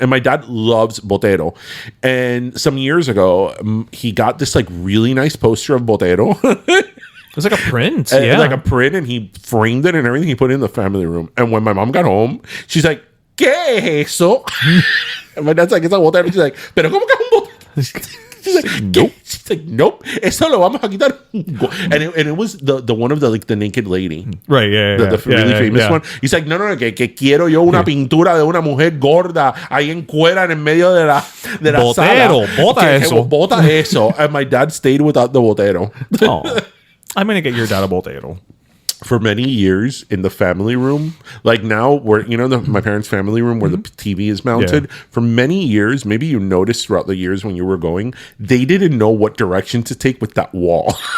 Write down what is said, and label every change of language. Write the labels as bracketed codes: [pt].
[en] And my dad loves Botero. And some years ago, he got this like really nice poster of Botero. It's like a print, like a print, and he framed it and everything. He put it in the family room. And when my mom got home, she's like, [es] ¿Qué es eso? [en] And my dad's like, it's a Botero. She's like, [es] ¿pero cómo que es un Botero? [en] She's like, nope. She's like, nope. [es] Eso lo vamos a quitar. [en] And it was the one of the naked lady. Right, The really famous one. He's like, [es] no, que quiero yo una pintura de una mujer gorda ahí en cuera en el medio de la Botero, sala. bota eso. Bota eso. [en] And my dad stayed without the Botero. Oh, I'm going to get your dad a Botero. For many years in the family room, like now where my parents' family room where the TV is mounted, for many years, maybe you noticed throughout the years when you were going, they didn't know what direction to take with that wall.